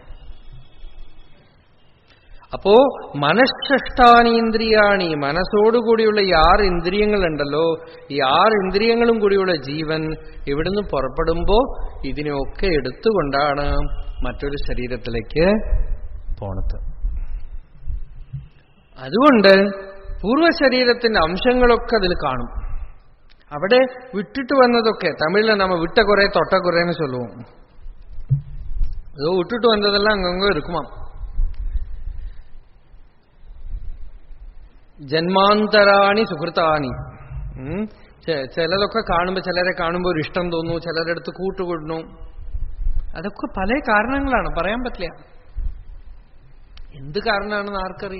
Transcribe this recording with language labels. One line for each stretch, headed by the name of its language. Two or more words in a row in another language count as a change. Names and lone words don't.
Malayalam: അപ്പോ മനഃഷ്ഠാനീന്ദ്രിയാണി, മനസ്സോടുകൂടിയുള്ള ഈ 6 ഇന്ദ്രിയങ്ങളുണ്ടല്ലോ, ഈ 6 ഇന്ദ്രിയങ്ങളും കൂടിയുള്ള ജീവൻ ഇവിടുന്ന് പുറപ്പെടുമ്പോ ഇതിനെയൊക്കെ എടുത്തുകൊണ്ടാണ് മറ്റൊരു ശരീരത്തിലേക്ക് പോണത്. അതുകൊണ്ട് പൂർവ്വശരീരത്തിന്റെ അംശങ്ങളൊക്കെ അതിൽ കാണും. അവിടെ വിട്ടിട്ട് വന്നതൊക്കെ തമിഴില്
Tamil: நம்ம விட்ட குறை தொட்ட குறைன்னு சொல்லுவோம். ஏதோ விட்டுட்டு வந்ததெல்லாம் அங்கங்க இருக்குமா.
Sanskrit: ജന്മാന്തരാണി സുഹൃത്താണി.
Malayalam: ചിലതൊക്കെ കാണുമ്പോൾ ചിലരെ കാണുമ്പോൾ ഒരു ഇഷ്ടം തോന്നുന്നു, ചിലരുടെ അടുത്ത് കൂട്ടുകൂടുന്നു. അതൊക്കെ പല കാരണങ്ങളാണ്, പറയാൻ പറ്റില്ല. എന്ത് കാരണമാണെന്ന് ആർക്കറിയാം.